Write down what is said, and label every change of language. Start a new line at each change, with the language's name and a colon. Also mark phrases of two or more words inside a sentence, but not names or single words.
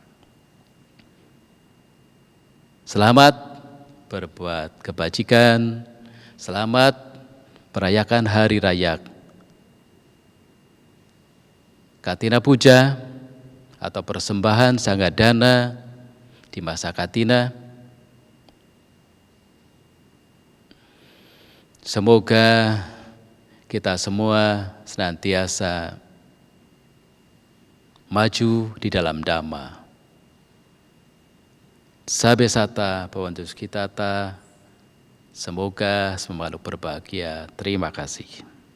Indonesian: Selamat berbuat kebajikan, selamat merayakan hari raya Katina Puja atau persembahan
Pali: sangga dana
Indonesian: di masa Katina. Semoga kita semua senantiasa maju di dalam Dhamma.
Pali: Sabe sata bhavantu sukhitata.
Indonesian: Semoga semua makhluk berbahagia. Terima kasih.